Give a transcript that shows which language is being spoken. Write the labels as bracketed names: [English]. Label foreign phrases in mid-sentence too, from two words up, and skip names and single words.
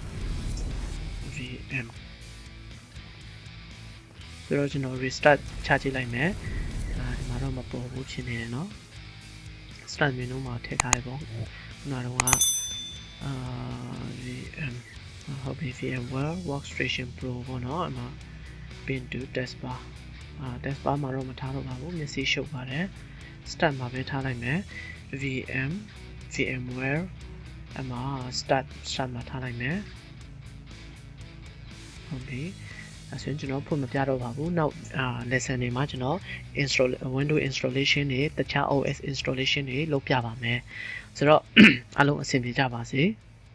[Burmese] VM ဆိုတော့ကျွန်တော် restart ချကြည့်လိုက်မယ်ဒီမှာတော့မပေါ်ဘူးဖြစ်နေတယ်နော် [English] start menu [Burmese] မှာထည့်ထားရပေါ့ခုနကတော့ VM ဟုတ်ပြီ VMware Workstation Pro ပေါ့နော်အမှ [English] pin to taskbar taskbar [Burmese] မှာတော့မထားတော့ပါဘူးမျက်စိရှုပ်ပါတယ် start မှာပဲထားလိုက်မယ် VMware အမှ start မှာထားလိုက်မယ် ဟုတ်ပြီအဲဆိုရင်ကျွန်တော်ဖွင့်မပြတော့ပါဘူးနောက်lesson တွေမှာကျွန်တော် Windows installation တွေတခြား [English] OS installation [Burmese] တွေလုပ်ပြပါမယ်ဆိုတော့အားလုံးအဆင်ပြေကြပါစေ